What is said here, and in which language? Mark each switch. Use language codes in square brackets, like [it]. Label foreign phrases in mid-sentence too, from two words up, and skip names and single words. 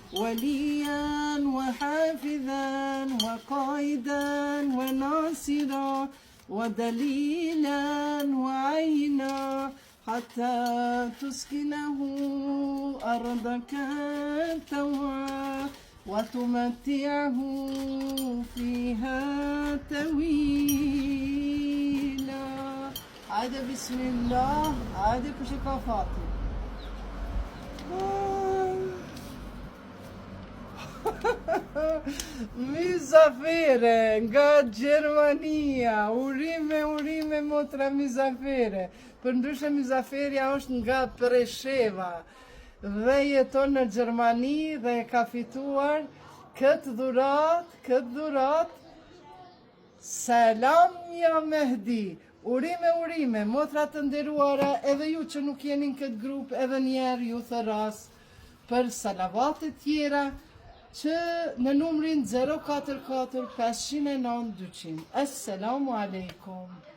[ar] وليا وحافظا وقائدا وناصرا ودليلا وعينا حتى تسكنه أرضك طوعا وتمتعه فيها طويلا. عاد بسم الله عاد كشكا فاطمة. [sq] Mizafere nga Gjermania, urime motra Mizafere. Për ndryshe Mizaferja është nga Presheva dhe jeton në Gjermani dhe ka fituar këtë dhurat. Selam ja Mehdi. Urime, motra të nderuara, edhe ju që nuk jeni në këtë grup, edhe njerë ju thëras për salavatet tjera që në numrin 044 509 200. [ar] السلام عليكم.